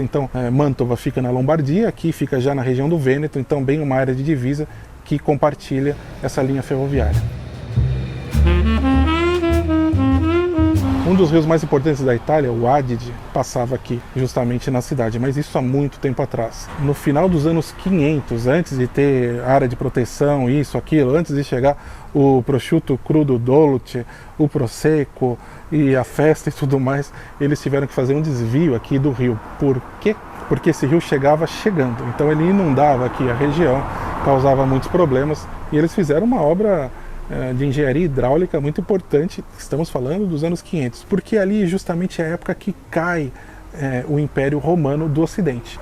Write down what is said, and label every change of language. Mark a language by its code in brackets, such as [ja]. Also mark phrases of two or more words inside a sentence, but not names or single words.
[pt] Então Mantova fica na Lombardia, aqui fica já na região do Vêneto, então bem uma área de divisa que compartilha essa linha ferroviária. Um dos rios mais importantes da Itália, o Adige, passava aqui justamente na cidade, mas isso há muito tempo atrás. No final dos anos 500, antes de ter área de proteção, isso, aquilo, antes de chegar o [it] prosciutto crudo dolce, [pt] o prosecco e a festa e tudo mais, eles tiveram que fazer um desvio aqui do rio. Por quê? Porque esse rio chegava chegando, então ele inundava aqui a região, causava muitos problemas, e eles fizeram uma obra de engenharia hidráulica muito importante. Estamos falando dos anos 500, porque ali justamente é a época que cai o Império Romano do Ocidente.